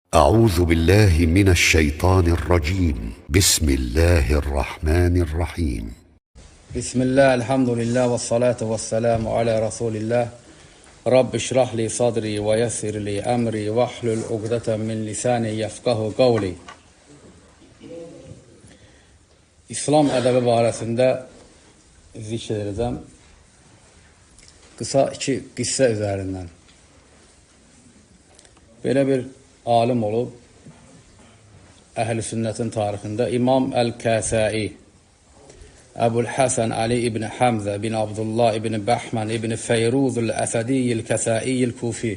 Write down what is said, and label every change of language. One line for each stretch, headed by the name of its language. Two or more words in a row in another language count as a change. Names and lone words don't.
Arabic: أعوذ بالله من الشيطان الرجيم بسم الله الرحمن الرحيم Bismillah, الحمد لله والصلاة والسلام على رسول الله. رب اشرح لي صدري ويسر لي أمري واحلل عقدة من لساني يفقهوا قولي.
Azerbaijani: İslam ədəbi barəsində zikr edəcəm. Qısa iki qissə üzərindən. Belə bir alim olub, əhl-i sünnətin tarixində İmam Əl-Kəsai, Əbul Həsən Ali ibn Həmzə bin Abdullah ibn Bəhmən ibn Feyruzul Əsədiyil Kəsaiyil Kufi.